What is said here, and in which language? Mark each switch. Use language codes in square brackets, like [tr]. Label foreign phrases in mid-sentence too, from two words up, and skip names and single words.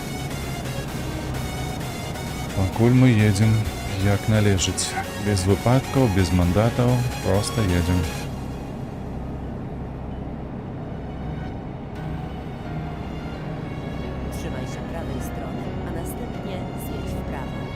[be] Пакуль мы едем, як належыць. Без выпадкаў, без мандатаў, просто едем. [pl] Trzymaj się prawej strony, a następnie zjedź w prawo.